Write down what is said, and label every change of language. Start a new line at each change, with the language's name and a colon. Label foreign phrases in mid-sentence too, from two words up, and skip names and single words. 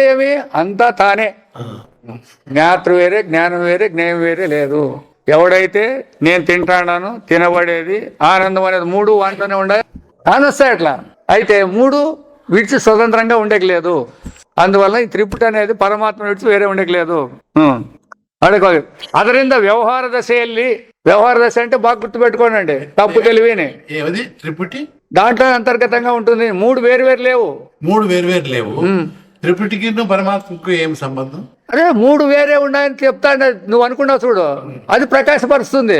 Telugu: ఏమి అంతా తానే. జ్ఞాతృ వేరే, జ్ఞానం వేరే, జ్ఞేయం వేరే లేదు. ఎవడైతే నేను తింటాను, తినబడేది, ఆనందం అనేది మూడు వాటిలోనే ఉండాలి ఆనొస్తాయి. అట్లా అయితే మూడు విడిచి స్వతంత్రంగా ఉండేకలేదు. అందువల్ల ఈ త్రిపుటి అనేది పరమాత్మ విడిచి వేరే ఉండేకలేదు.
Kannada: ಅದರಿಂದ ವ್ಯವಹಾರ ದಶೆಯಲ್ಲಿ,
Telugu: వ్యవహార దశ అంటే బాగా గుర్తుపెట్టుకోనండి, తప్పు తెలివిని. త్రిపుటి దాంట్లో అంతర్గతంగా ఉంటుంది. మూడు వేరు వేరు లేవు. మూడు వేరు లేవు. త్రిపుటికి పరమాత్మకు ఏం సంబంధం? అరే మూడు వేరే ఉన్నాయని చెప్తాను నువ్వు అనుకున్నావు చూడు, అది ప్రకాశపరుస్తుంది.